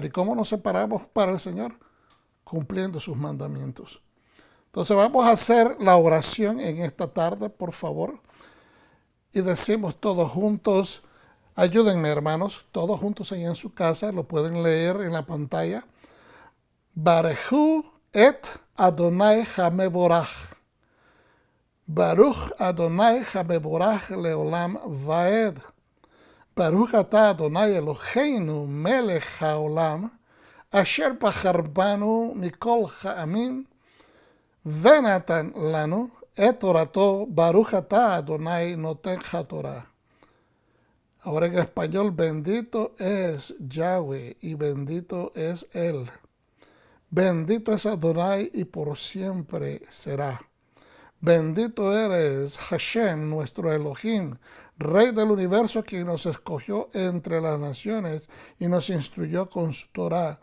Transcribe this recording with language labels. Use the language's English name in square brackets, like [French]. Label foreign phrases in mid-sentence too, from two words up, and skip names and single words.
[Spanish] ¿Y cómo nos separamos para el Señor? Cumpliendo sus mandamientos. Entonces vamos a hacer la oración en esta tarde, por favor. Y decimos todos juntos, ayúdenme hermanos, todos juntos ahí en su casa, lo pueden leer en la pantalla. [Hebrew] ברכו את אדוני המבורך. ברוך אדוני המבורך לעולם ועד. ברוך אתה אדוני אלוהינו מלך העולם אשר בחר בנו מכל העמים ונתן לנו את תורתו ברוך אתה אדוני נותן התורה. [Spanish] Ahora en español, bendito es Yahweh y bendito es Él. Bendito es Adonai y por siempre será. Bendito eres Hashem, nuestro Elohim, Rey del universo, quien nos escogió entre las naciones y nos instruyó con su Torah.